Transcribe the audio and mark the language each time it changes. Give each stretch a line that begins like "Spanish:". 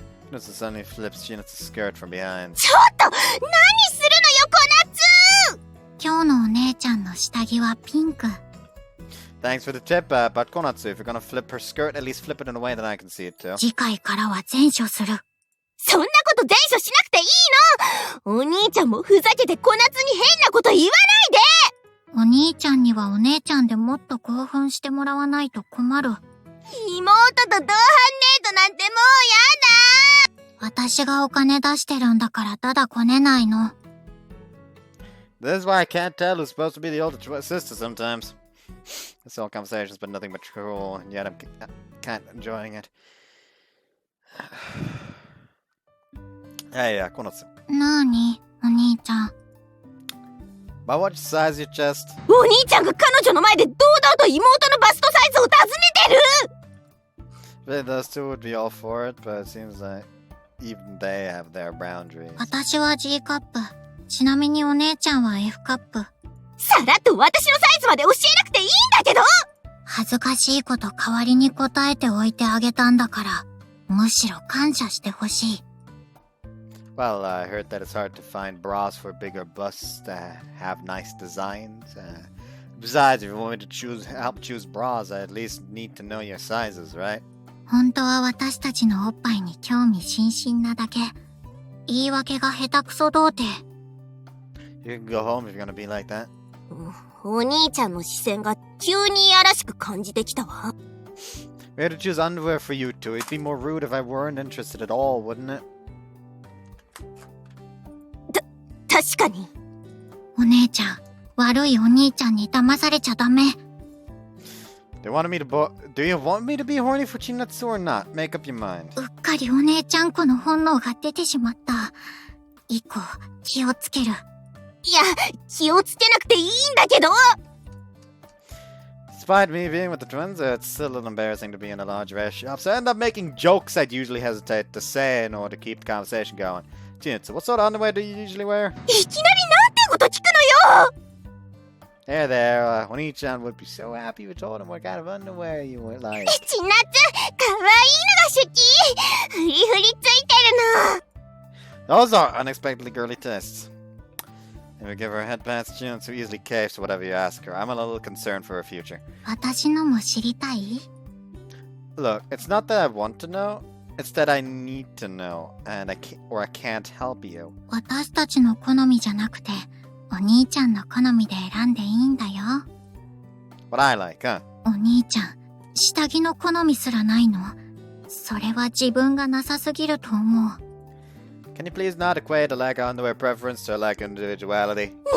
English: Natsu suddenly flips Chinatsu's skirt from behind.
Japanese: ちょっと何するのよ、コナツ。今日のお姉ちゃんの下着はピンク。
English: Thanks for the tip, but Konatsu, if you're gonna flip her skirt, at least flip it in a way that I can see it too.
Japanese: 次回からは前処する。そんなこと前処しなくていいの。お兄ちゃんもふざけてコナツに変なこと言わないで。お兄ちゃんにはお姉ちゃんでもっと興奮してもらわないと困る。妹と同伴デートなんてもうやだ。私がお金出してるんだからただこねないの。
English: This is why I can't tell who's supposed to be the older sister sometimes. This whole conversation's been nothing but cruel, and yet I'm kind of enjoying it. Hey, Konatsu.
Japanese: なに、お兄ちゃん。
English: By what size your chest?
Japanese: お兄ちゃんが彼女の前で堂々と妹のバストサイズを尋ねてる。
English: Really, those two would be all for it, but it seems like even they have their boundaries.
Japanese: 私は G カップ。ちなみにお姉ちゃんは F カップ。さらっと私のサイズまで教えなくていいんだけど。恥ずかしいこと代わりに答えておいてあげたんだから、むしろ感謝してほしい。
English: Well, I heard that it's hard to find bras for bigger busts that have nice designs. Besides, if you want me to help choose bras, I at least need to know your sizes, right?
Japanese: 本当は私たちのおっぱいに興味津々なだけ。言い訳が下手くそ童貞。
English: You can go home if you're gonna be like that.
Japanese: お兄ちゃんの視線が急にいやらしく感じてきたわ。
English: We had to choose underwear for you two. It'd be more rude if I weren't interested at all, wouldn't it?
Japanese: 確かに。お姉ちゃん、悪いお兄ちゃんに騙されちゃダメ。
English: Do you want me to be horny for Chinatsu or not? Make up your mind.
Japanese: うっかりお姉ちゃん子の本能が出てしまった。以降、気をつける。いや、気をつけなくていいんだけど。
English: Despite me being with the twins, it's still a little embarrassing to be in a lingerie shop, so I end up making jokes I'd usually hesitate to say in order to keep the conversation going. Chinatsu, what sort of underwear do you usually wear?
Japanese: いきなりなんてこと聞くのよ。
English: There, Oni-chan would be so happy if you told him what kind of underwear you would like.
Japanese: ちなつ、かわいいのが好き。フリフリついてるの。
English: Those are unexpectedly girly tastes. If you give her a head pass, Chinatsu easily caves to whatever you ask her. I'm a little concerned for her future.
Japanese: 私のも知りたい？
English: Look, it's not that I want to know, it's that I need to know, and I can't help you.
Japanese: 私たちの好みじゃなくて、お兄ちゃんの好みで選んでいいんだよ。
English: What I like, huh?
Japanese: お兄ちゃん、下着の好みすらないの？それは自分がなさすぎると思う。
English: Can you please not equate a lack of underwear preference to a lack of individuality?